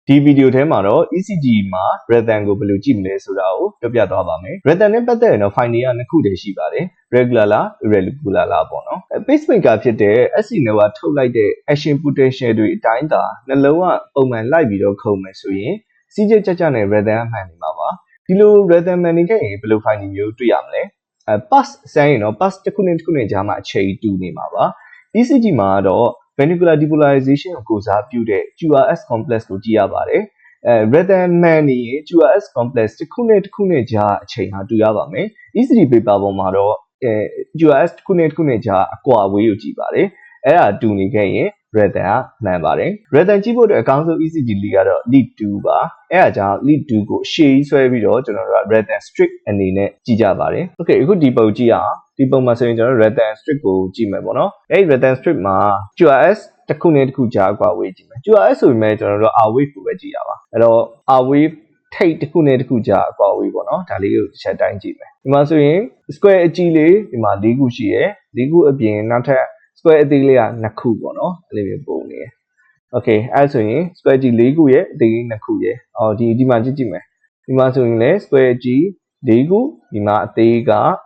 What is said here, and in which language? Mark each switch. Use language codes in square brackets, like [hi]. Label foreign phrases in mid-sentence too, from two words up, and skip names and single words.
[my] ဒီဗီဒီယိုထဲမှာတော့ ECG မှာ rhythm ကိုဘယ်လိုကြည့်မလဲဆိုတာကိုပြောပြသွားပါမယ် rhythm နဲ့ပတ်သက်ရင်တော့ file တွေကနှစ်ခုတည်းရှိပါတယ် regular လား irregular လားပေါ့နော် pacemaker ဖြစ်တဲ့ [en] SC nerve [my] ထုတ်လိုက်တဲ့ [en] action potential [my] တွေအတိုင်းသာနှလုံးကပုံမှန်လိုက်ပြီးတော့ခုန်မယ်ဆိုရင်စီးကျကြကြနဲ့ rhythm မှန်နေမှာပါဒီလို rhythm မှန်နေခဲ့ရင်ဘယ်လို file မျိုးတွေ့ရ မလဲpulse ဆိုရင်တော့ pulse တစ်ခုနဲ့တစ်ခုနဲ့ကြားမှာအချိန်တူနေမှာပါ ECG မှာတော့ [en] ventricular depolarization [my] ကိုကိုစားပြုတဲ့ [en] QRS complex [my] ကိုကြည့်ရပါတယ်rhythm မှန်နေရင် [en] QRS complex [my] တစ်ခုနဲ့တစ်ခုနဲ့ကြားအချိန်ဟာတူရပါမယ် [en] ECG paper [my] ပေါ်မှာတော့QRS တစ်ခု နဲ့တစ်ခုနဲ့ကြားအကွာအဝေးကိုကြည့်ပါတယ်အဲ့ဒါတူနေခဲ့ရင် rhythm ကမှန်ပါတယ် rhythm ကြည့်ဖို့အတွက်အကောင်းဆုံး [en] ECG lead [my] ကတော့ lead 2ပါအဲ့ဒါကြောင့် lead 2ကိုရှေ့ကြီးဆွဲပြီးတော့ကျွန်တော်တို့က rhythm strip အနေနဲ့ကြည့်ကြပါတယ် okay အခုဒီပုံကြည့်အောင်ဒီပုံမှာဆိုရင်ကျွန်တော်တို့ [en] rhythm strip [my] ကိုကြည့်မယ်ပေါ့နော်အဲ့ဒီ [en] rhythm strip [my] မှာ QRS တစ်ခုနဲ့တစ်ခု ကြားအကွာအဝေးကြည့်မယ် QRS ဆိုပေမဲ့ကျွန်တော်တို့ [en] R wave [my] ကိုပဲကြည့်ရပါအဲ့တော့ [en] R wave [my] ထိတ်တစ်ခုနဲ့တစ်ခုကြားအကွာအဝေးပေါ့နော်ဒါလေးကိုတစ်ချက်တိုင်းကြည့်မယ်ဒီမှာဆိုရင် square အကြီးလေးဒီမှာ၄ခုရှိရယ်၄ခုအပြင်နောက်ထပ် square အသေးလေးက2ခုပေါ့နော်အဲ့လိုမျိုးပုံနေရယ် okay အဲ့ဆိုရင် square ကြီး4ခုရယ်အသေးလေး2ခုရယ်ဒီမှာကြည့်မယ်ဒီမှာဆိုရင်လည်း square ကြီး4ခုဒီမှာအသေးက